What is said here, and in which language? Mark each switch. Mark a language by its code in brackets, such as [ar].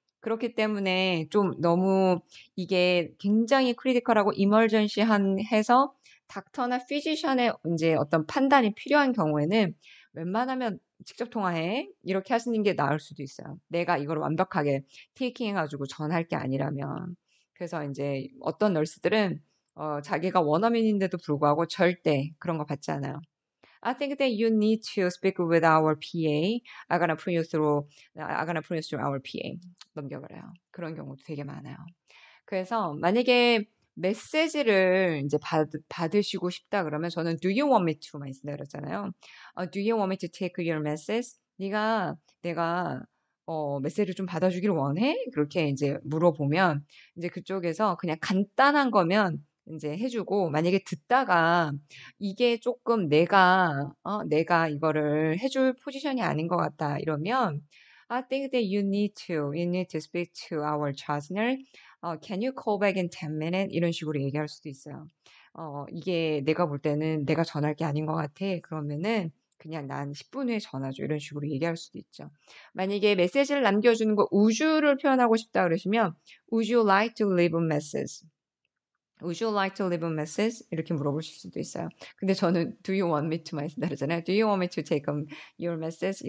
[ko] 그렇기 때문에 좀 너무 이게 굉장히 크리티컬하고 이머전시한 해서 닥터나 피지션의 이제 어떤 판단이 필요한 경우에는 웬만하면 직접 통화해. 이렇게 하시는 게 나을 수도 있어요. 내가 이걸 완벽하게 테이킹 해가지고 전할 게 아니라면. 그래서 이제 어떤 널스들은 자기가 원어민인데도 불구하고 절대 그런 거 받지 않아요. [en] I think that you need to speak with our PA. I'm gonna put you through our PA. [ko] 넘겨버려요. 그런 경우도 되게 많아요. 그래서 만약에 메시지를 이제 받으시고 싶다 그러면 저는 [en] do you want me to [ko] 만 쓴다 그랬잖아요. [en] Do you want me to take your message? [ko] 내가 메시지를 좀 받아주길 원해? 그렇게 이제 물어보면 이제 그쪽에서 그냥 간단한 거면 이제 해주고 만약에 듣다가 이게 조금 내가 이거를 해줄 포지션이 아닌 것 같다 이러면 [en] I think that you need to speak to our charger. Can you call back in 10 minutes? [ko] 이런 식으로 얘기할 수도 있어요. 이게 내가 볼 때는 내가 전할 게 아닌 것 같아. 그러면은 그냥 난 10분 후에 전화 줘. 이런 식으로 얘기할 수도 있죠. 만약에 메시지를 남겨주는 거 우주를 표현하고 싶다 그러시면 [en] Would you like to leave a message? Would you like to leave a message? [ko] 이렇게 물어보실 수도 있어요. 근데 저는 [en] Do you want me to [ko] 많이 쓴다 그러잖아요. [en] Do you want me to take your message?